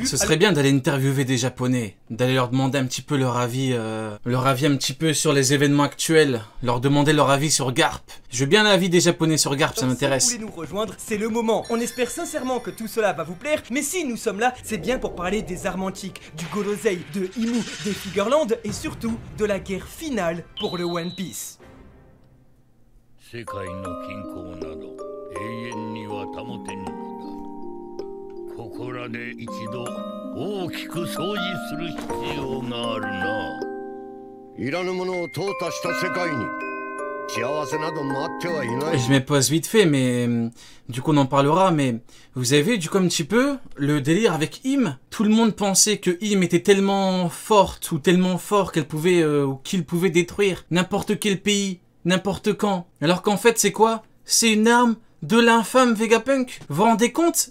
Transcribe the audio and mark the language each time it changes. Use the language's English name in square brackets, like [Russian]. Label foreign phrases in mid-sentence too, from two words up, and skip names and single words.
[French] Ce serait bien d'aller interviewer des Japonais, d'aller leur demander un petit peu leur avis un petit peu sur les événements actuels, leur demander leur avis sur Garp. Je veux bien l'avis des Japonais sur Garp, ça m'intéresse. Si vous voulez nous rejoindre, c'est le moment. On espère sincèrement que tout cela va vous plaire, mais si nous sommes là, c'est bien pour parler des armes antiques, du Gorosei, de Imu, des Figarland et surtout de la guerre finale pour le One Piece. [Japanese] 世界の均衡など永遠には保てぬのだ。ここらで一度大きく掃除する必要があるな。いらぬものを淘汰した世界に幸せなど待ってはいない。 [French] Je me pose vite fait, mais du coup on en parlera, mais vous avez vu du coup un petit peu le délire avec Im. Tout le monde pensait que Im était tellement forte ou tellement fort qu'elle pouvait ou qu'il pouvait détruire n'importe quel pays, n'importe quand. Alors qu'en fait c'est quoi? C'est une arme de l'infâme Vegapunk. Vous vous rendez compte?